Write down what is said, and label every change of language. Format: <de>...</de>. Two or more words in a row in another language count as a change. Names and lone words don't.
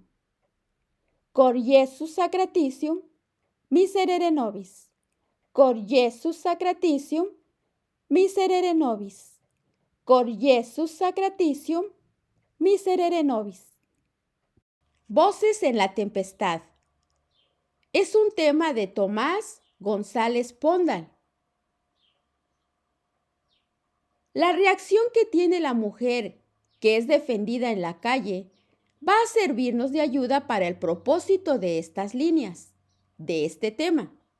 <la>Cor Iesus sacratitium miserere nobis. Cor Iesus sacratitium miserere nobis. Cor Iesus sacratitium miserere nobis.</la> <es>Voces en la tempestad. Es un tema de Tomás González Pondal. La reacción que tiene la mujer que es defendida en la calle va a servirnos de ayuda para el propósito de estas líneas, de este tema.</es>